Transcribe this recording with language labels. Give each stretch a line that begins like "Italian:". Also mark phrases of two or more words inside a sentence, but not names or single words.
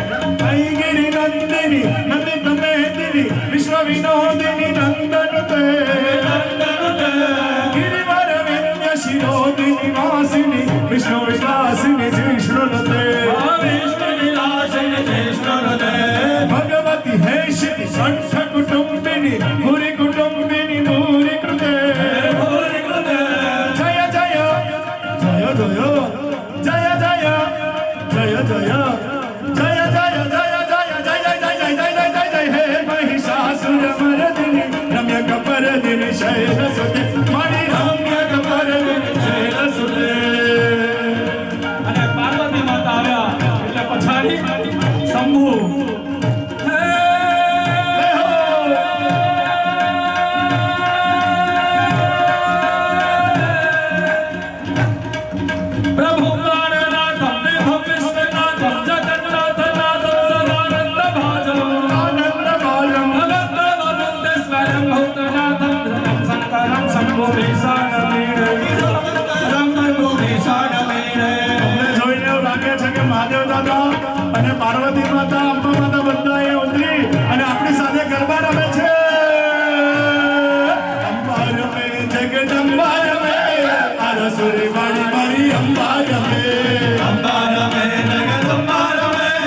Sanskrit: आई गिरि नंदिनी नंदित मेदिनी विश्व विनोदिनी नंदन ते गिरिवर विंध्य शिरोदिनी वासिनी विष्णु विलासिनी जिष्णुते भगवती हेशिति कंठ कुटुंबिनी भूरि कुटुंबिनी भूरि कृते जय जय जय जय जय जय जय जय जय जय जय जय जय जय जय जय हे महिषासुर मर्दिनी रम्य कपर्दिनी शैलसुते मारी रम्य कपर्दिनी शैलसुते
Gujarati: અને પાર્વતી માતા આવ્યા એટલે પછાડી
Sanskrit: शंभु प्रभु प्राणनाथम देहम विश्वनाथम जगन्नाथनाथम सदानंद भाजम आनंद बालम अनंतवरुणेश्वरम भूतनाथम शंकरम
Gujarati: અમને જોઈને એવું લાગે છે કે મહાદેવ દાદા અને પાર્વતી માતા અંબા માતા બધા એ ઉતરી અને આપણી સાથે ગરબા રમે છે અંબા રમે જગદંબા રમે આ રસોરી વાળી મારી અંબા રમે અંબા રમે જગદંબા રમે